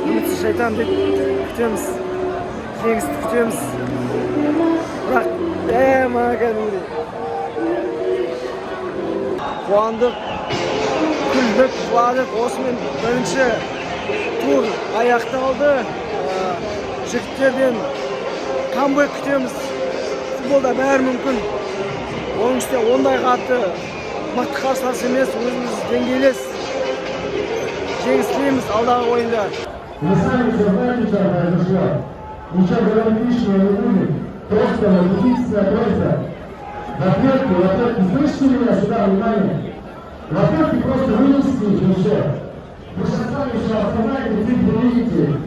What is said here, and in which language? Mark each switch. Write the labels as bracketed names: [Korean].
[Kazakh] Үмітсіз шайтан деп күтеміз. Жеңісті күтеміз. Бірақ маған кәдімгідей қуандық, күлдік, жыладық. Осымен бірінші тур аяқталды. Жігіттерден камбэк күтеміз. Футболда бәрі мүмкін. Оның үстіне ондай қатты мықты қарсылас емес, өзіміз деңгейлес. Жеңіс тілейміз алдағы ойында. [Russian] Вы сами все знаете, что произошло. Ничего говорить лишнего не будет. Просто единственная просьба. В ответке, слышите меня сюда, внимание? В ответке просто вынести их уже. Вы же сами еще осознаете, цифры видите.